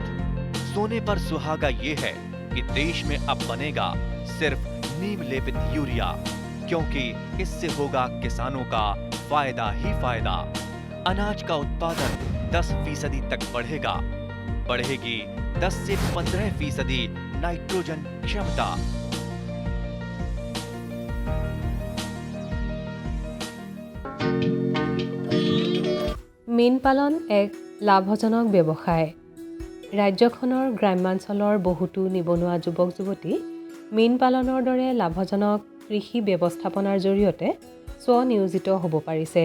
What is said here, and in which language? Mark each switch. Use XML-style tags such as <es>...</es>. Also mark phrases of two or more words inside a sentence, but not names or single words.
<hi>सोने पर सुहागा ये है कि देश में अब बनेगा सिर्फ नीम लेपित यूरिया, क्योंकि इससे होगा किसानों का फायदा ही फायदा। अनाज का उत्पादन 10% तक बढ़ेगा, बढ़ेगी 10 से 15% नाइट्रोजन क्षमता।</hi> <as>মীন পালন এক লাভজনক ব্যৱসায়। ৰাজ্যখনৰ গ্ৰাম্যাঞ্চলৰ বহুতো নিবনুৱা যুৱক যুৱতী মীন পালনৰ দৰে লাভজনক কৃষি ব্যৱস্থাপনাৰ জৰিয়তে স্বনিয়োজিত হ'ব পাৰিছে।</as>